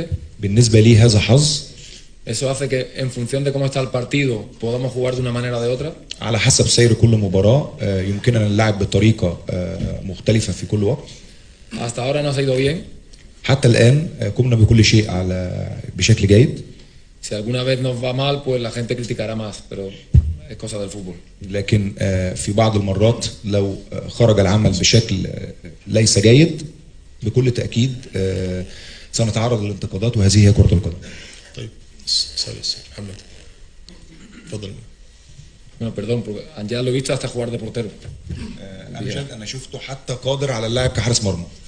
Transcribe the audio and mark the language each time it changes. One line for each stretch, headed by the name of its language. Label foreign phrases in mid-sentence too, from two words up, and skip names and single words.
Arabic: بالنسبة لي هذا حظ.
Spanish: Eso hace que en función de cómo está el partido podamos jugar de una manera o de otra.
Arabic: على حسب سير كل مباراة يمكننا اللعب بطريقة مختلفة في كل وقت.
Spanish: Hasta ahora nos ha ido bien.
Arabic: حتى الآن قمنا بكل شيء بشكل جيد.
Spanish: Si alguna vez nos va mal, pues la gente criticará más, pero es cosa del fútbol.
Arabic: لكن في بعض المرات لو خرج العمل بشكل ليس جيد بكل تأكيد سنتعرض للانتقادات وهذه هي كرة القدم. طيب، سالس محمد تفضل.
Spanish: Bueno, perdón, porque ya lo he visto hasta jugar de portero.
Arabic: أنا شفته حتى قادر على اللعب كحارس مرمى.